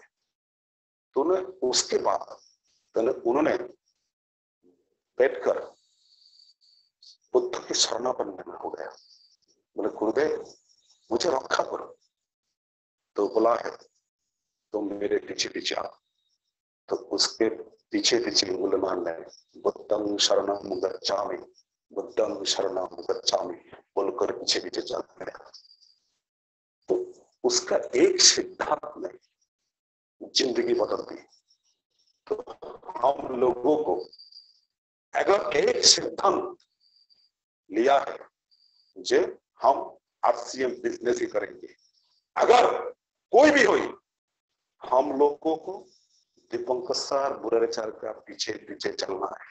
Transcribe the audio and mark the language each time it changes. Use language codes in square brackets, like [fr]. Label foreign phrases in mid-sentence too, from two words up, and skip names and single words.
[hi] तो उसके बाद उन्होंने बैठकर बुद्ध की शरणापन्न में हो गया। बोले गुरुदेव मुझे रक्षा करो। तो बोला है तुम मेरे पीछे पीछे आओ। तो उसके पीछे पीछे मुसलमान ने [pi] बुद्धं शरणं गच्छामि, बुद्धं शरणं गच्छामि [hi] बोलकर पीछे पीछे चल गया। तो उसका एक सिद्धांत ने जिंदगी बदल दी। तो हम लोगों को अगर एक सिद्धांत लिया है जो हम आरसीएम बिजनेस ही करेंगे, अगर कोई भी हो, हम लोगों को दीपंकर सर बुराचार का पीछे पीछे चलना है।